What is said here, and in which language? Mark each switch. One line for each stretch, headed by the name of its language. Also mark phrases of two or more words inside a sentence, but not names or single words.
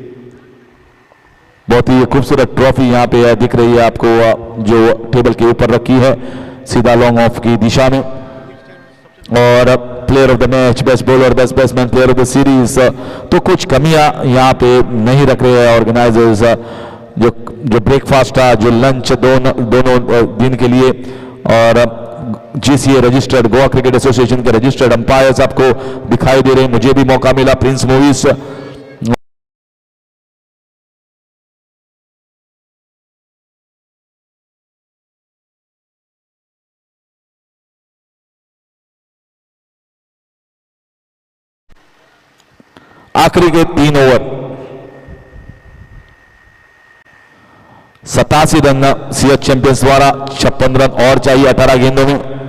Hindi: बहुत ही खूबसूरत ट्रॉफी यहाँ पे दिख रही है आपको, जो टेबल के ऊपर रखी है सीधा
English: long off
Hindi: की दिशा में। और
English: player of the match, best bowler, best batsman, player of the series,
Hindi: तो कुछ कमियां यहाँ पे नहीं रख रहे हैं ऑर्गेनाइजर्स। जो ब्रेकफास्ट था, जो लंच दोनों दिन के लिए, और GCA रजिस्टर्ड, गोवा क्रिकेट एसोसिएशन के
English: registered umpires
Hindi: आपको दिखाई दे रहे हैं। मुझे भी मौका मिला प्रिंस मूवीज आखिरी के 3 ओवर 87 रन CH चैंपियंस द्वारा, 56 रन और चाहिए 18 गेंदों में।